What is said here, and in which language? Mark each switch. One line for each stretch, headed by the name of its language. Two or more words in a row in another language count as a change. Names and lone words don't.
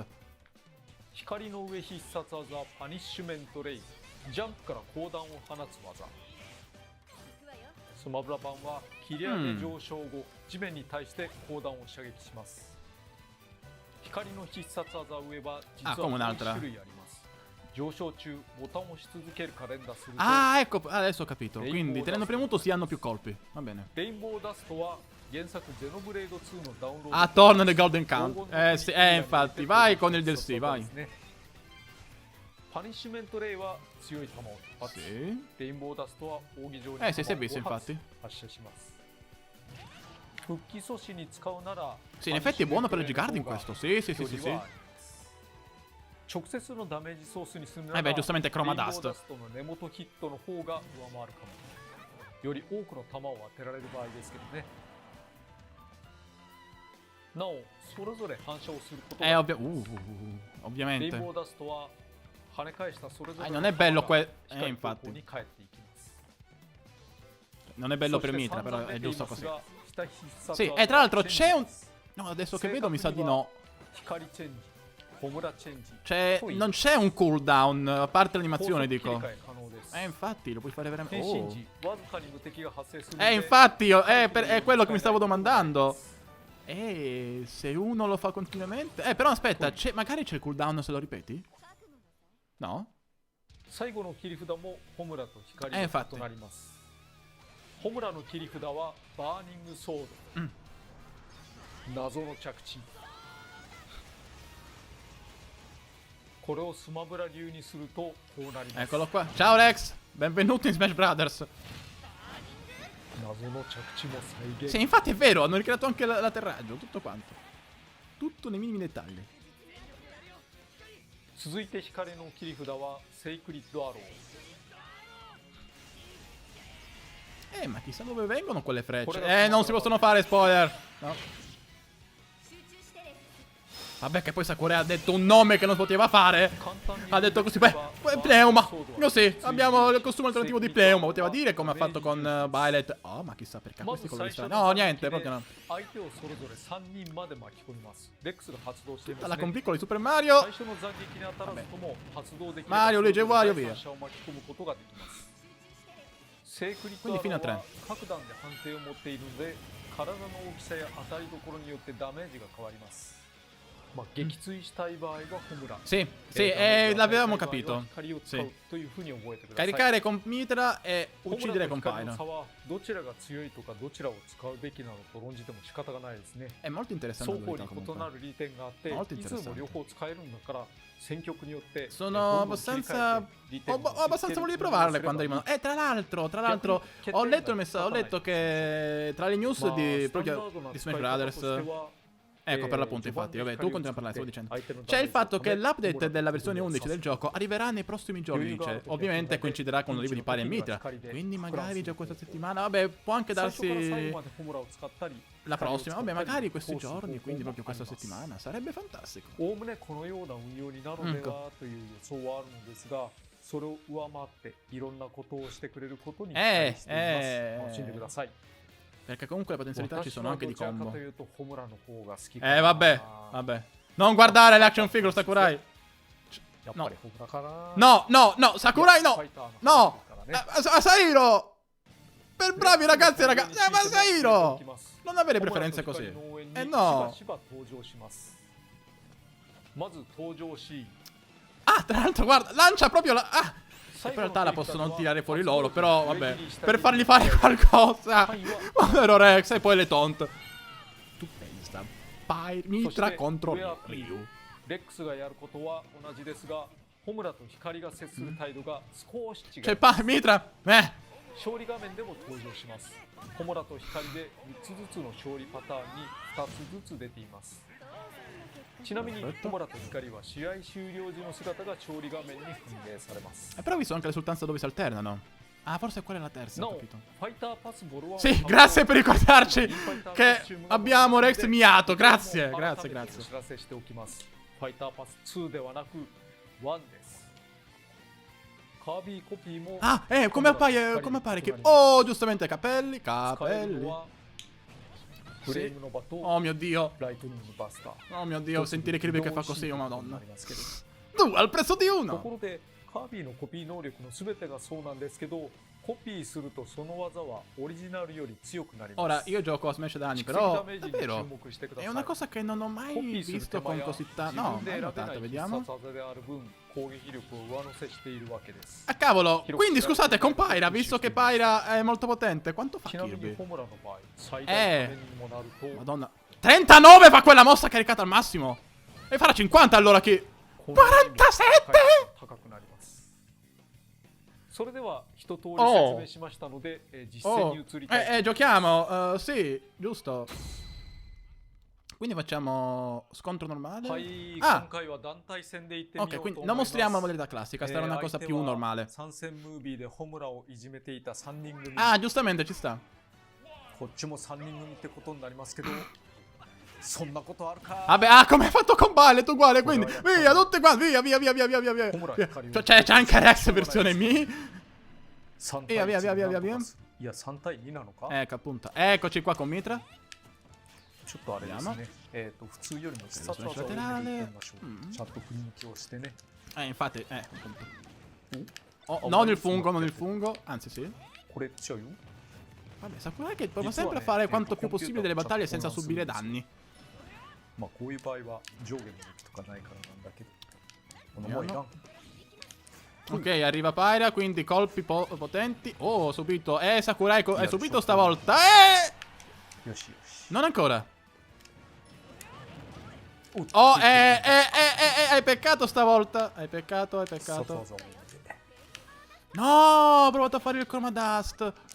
Japanese: 光の上必殺技パニッシュメントレイ、ジャンプから砲弾を放つ技。スマブラ版は切り上げ上昇後、地面に対して砲弾を射撃します。光の必殺技上は実は4種類あります。上昇中ボタンを押し続けるか連打すると、
Italian: Ah, ecco, adesso ho capito. Quindi tenendo premuto si hanno più colpi. Va bene.
Japanese: レインボーダストは原作ゼノブレード2のダウンロード。
Italian: Ah, torna nel Golden Count. Sì, infatti, vai con il DLC, vai.
Japanese: パニッシュメントレイは強い球を突発。
Italian: Sì.
Japanese: レインボーダストは扇状に
Italian: si è visto, infatti.
Japanese: 発射します。復帰阻止に使うなら、
Italian: Sì, in effetti è buono per il Gigardi in questo. Sì, sì, sì,
Japanese: 距
Italian: sì,
Japanese: 離
Italian: sì.
Japanese: はあります。直接のダメージソースにするな
Italian: Eh
Japanese: ら、
Italian: beh, giustamente Chroma
Japanese: レインボー Dust. ダストの根元ヒットの方が上回るかも。より多くの球を当てられる場合ですけどね。なお、それぞれ反射をすることが、 レイン
Italian: ovviamente.
Japanese: ボーダストは跳ね返したそれぞれ
Italian: non è bello
Japanese: 光
Italian: infatti.
Japanese: 方向に返っていきます。
Italian: Non è bello per
Japanese: そして
Italian: Mitra, però
Japanese: 散々
Italian: è
Japanese: 出てい
Italian: giusto
Japanese: ます
Italian: così.
Japanese: が、下必殺
Italian: Sì,
Japanese: 技
Italian: e tra l'altro
Japanese: チェン
Italian: c'è
Japanese: ジ
Italian: un...
Japanese: です。
Italian: No, adesso che vedo mi sa di no.
Japanese: 光チェンジ、ホムラチェンジ、
Italian: Non c'è un cooldown, a parte l'animazione,
Japanese: 高速切り
Italian: dico.
Japanese: 替え可能です。
Italian: Infatti, lo puoi fare
Japanese: 変
Italian: veramente...
Japanese: 身
Italian: Oh.
Japanese: 時、わずかに無敵が発生するので、
Italian: Infatti, è quello che mi stavo domandando. Se uno lo fa continuamente... però aspetta, magari c'è il cooldown se lo ripeti? No?
Japanese: 最後の切り札もホムラと光となります。ホムラの切り札はバーニングソード、謎の着地。これをスマブラ流にするとこうなります。
Italian: Eccolo qua. Ciao Rex, benvenuto in Smash Brothers.
Japanese: 謎の着地も再現。
Italian: Sì, infatti è vero, hanno ricreato anche l'atterraggio, tutto quanto. Tutto nei minimi dettagli.
Japanese: 続いて光の切り札はセイクリッドアロー。
Italian: Ma chissà dove vengono quelle frecce. Non si possono fare spoiler. No. Vabbè che poi Sakurai ha detto un nome che non poteva fare. Ha detto così, beh, Pneuma. Così, abbiamo il costume alternativo di Pneuma. Poteva dire come ha fatto con Violet. Oh, ma chissà perché ha questi colori strani. No, niente, proprio no. Tutta la compiccola di Super Mario. Mario, Luigi e Wario, via. Quindi fino a 3.
Japanese: 各段で判定を持っているので、体の大きさや当たりどころによってダメージが変わります。まあ、撃墜したい場合はホムラ。
Italian: Sì, sì, l'avevamo capito. Sì. Caricare con Mitra e uccidere con Pyro.
Japanese: どちらが強いとかどちらを使うべきなのと論じても仕方がないですね。
Italian: È molto interessante.
Japanese: 双方に異なる利点があって、いつも両方使えるんだから、戦局によって
Italian: Sono abbastanza voglia di provarle quando arrivano. Tra l'altro, ho letto che tra le news proprio di Smash Brothers. Ecco per l'appunto, infatti, vabbè, tu continui a parlare, stavo dicendo. C'è il fatto che l'update della versione 11 del gioco arriverà nei prossimi giorni, dice. Ovviamente coinciderà con l'arrivo di Pyro e Mitra. Quindi magari già questa settimana, vabbè, può anche darsi la prossima, vabbè, magari questi giorni, quindi proprio questa settimana. Sarebbe fantastico.
Japanese: それを上回っていろんなことをしてくれることに期待しています。楽しんでください。
Italian: Perché comunque le potenzialità ci sono anche di combo.
Japanese: ホムラの方が好き。
Italian: vabbè, vabbè. Non guardare l'
English: action figure,
Italian: Sakurai.
Japanese: やっぱりホムラかな。
Italian: No, no, no, Sakurai no. No. Sairo. Per bravi ragazzi e ragazze. Ma Sairo. Non avere preferenze così. No.
Japanese: まず登場し。
Italian: Ah, tra l'altro, guarda, lancia proprio la... Ah. In realtà la possono tirare fuori loro, però vabbè, per fargli fare qualcosa. Povero Rex, e poi le taunt. Tu pensa, Mitra contro Ryu.
Japanese: Rex がやることは同じですが、ホムラと光が接する態度が少し違い。
Italian: C'è Mitra,
Japanese: 勝利画面でも登場します。ホムラと光で3つずつの勝利パターンに2つずつ出ています。ちなみに
Italian: Perfetto.
Japanese: ホムラと光は試合終了時の姿が調理画面に反映されます。
Italian: Però ho visto anche l'esultanza dove si alternano. Ah, forse quella è la terza, ho
Japanese: なお、
Italian: capito.
Japanese: ファイターパスボロは
Italian: Sì, grazie per ricordarci che abbiamo Rex Miato. Grazie, grazie,
Japanese: お
Italian: grazie.
Japanese: 知らせしておきます。ファイターパス2ではなく1です。カービィコピーも
Italian: Ah, come appare che... Oh, giustamente, capelli,
Japanese: 使える
Italian: capelli.
Japanese: のはフレームのバと
Italian: Oh mio Dio.
Japanese: ライトニングバスター。
Italian: Oh mio Dio, sentire Kirby che fa così, oh
Japanese: な
Italian: madonna.
Japanese: りますけど、
Italian: Due al prezzo di
Japanese: と
Italian: uno.
Japanese: ころでカービィのコピー能力の全てがそうなんですけど、コピーするとその技はオリジナルより強くなります。
Italian: Ora, io gioco a Smash da anni,
Japanese: 蓄積
Italian: però
Japanese: ダメージに注
Italian: davvero
Japanese: 目してくだ
Italian: è
Japanese: さい。
Italian: una cosa che non ho
Japanese: コ
Italian: mai
Japanese: ピーする手
Italian: visto
Japanese: 間
Italian: con
Japanese: や
Italian: così
Japanese: 自
Italian: tanto.
Japanese: 分
Italian: No,
Japanese: で
Italian: mai
Japanese: 選べな
Italian: notato,
Japanese: い必
Italian: vediamo.
Japanese: 殺技である分、攻撃力を上乗せしているわけです。
Italian: Ah cavolo, quindi scusate, con Pyra, visto che Pyra è molto potente, quanto fa
Japanese: ちなみに
Italian: Kirby?
Japanese: ホムラの場合、最大ダメにもなると、
Italian: Madonna. 39 fa quella mossa caricata al massimo. E farà 50 allora che...
Japanese: このように
Italian: 47!
Japanese: 高くなります。それでは一通り説明しましたので、実践
Italian: Oh,
Japanese: に移りたいと思います。
Italian: giochiamo, sì, giusto. Quindi facciamo scontro normale.
Japanese: はい、
Italian: Ah,
Japanese: 今回は団体戦で行ってみ
Italian: ok,
Japanese: ようと
Italian: quindi
Japanese: 思い
Italian: non
Japanese: ます。
Italian: mostriamo la modalità classica, sarà una cosa più normale.
Japanese: 参戦ムービーでホムラをいじめていた3人組。
Italian: Ah, giustamente, ci sta.
Japanese: こっちも3人組ってことになりますけど、そんなことあるか。
Italian: Vabbè, ah, come hai fatto con Ballet, uguale, quindi via, tutte qua, via, via, via, via, via, via, via. C'è anche Rex versione Mi. 3 Via, via, via, via, via, via.
Japanese: いや、3対2なのか。
Italian: Ecco, appunto. Eccoci qua con Mitra.
Japanese: ちょっとあれですね。普通よりも必殺技を入れていってみましょう。ちゃんと振り向きをしてね。
Italian: Infatti, appunto. Oh, non il fungo, non il fungo. Anzi, sì.
Japanese: これ強いよ。
Italian: Vabbè, Sakurai che prova sempre a fare quanto più possibile delle battaglie senza subire danni.
Japanese: まあこういう場合は上下の向きとかないからなんだけど。このもういらん。
Italian: Ok, arriva Pyra, quindi colpi potenti. Oh, subito. Sakurai è subito stavolta.
Japanese: よし、よし.
Italian: Non ancora. Oh, hai peccato stavolta. Hai peccato, hai peccato. No, ho provato a fare il Chroma Dust.